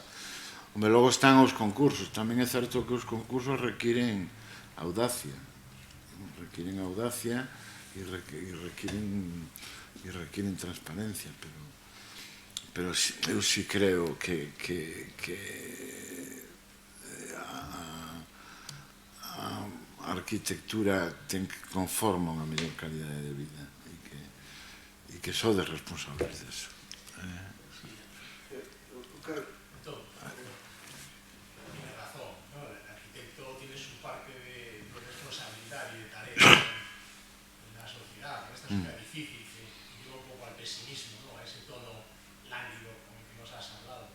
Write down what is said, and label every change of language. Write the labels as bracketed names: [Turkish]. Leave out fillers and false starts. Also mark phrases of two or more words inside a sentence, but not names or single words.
[Galician] Logo están os concursos, tamén é certo que os concursos requiren audacia e requiren transparencia, pero eu sí creo que a arquitectura conforma unha mellor calidade de vida e que sodes responsables deso. [Spanish] Tiene razón, ¿no? El arquitecto tiene su parte de responsabilidad y de tarea en la sociedad. Esta sociedad difícil que lleva un poco al pesimismo, ¿no? A ese tono lánguido con el que nos has hablado.